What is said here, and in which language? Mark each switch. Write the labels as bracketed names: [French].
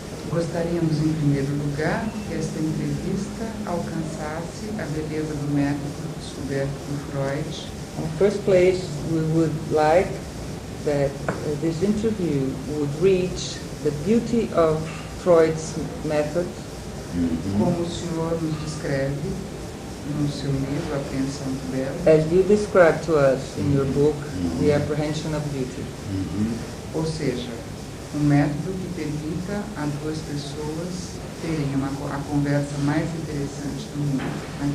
[Portuguese] Gostaríamos, em primeiro lugar, que esta entrevista alcançasse a beleza do método descoberto por Freud. [English] In the first place, we would like that this interview would reach the beauty of Freud's method, [Portuguese] Como o senhor nos descreve no seu livro, A Apreensão do Belo, [English] as you described to us in your book, The Apprehension of Beauty. [Portuguese] ou seja, método que permita a duas pessoas terem a conversa mais interessante do mundo.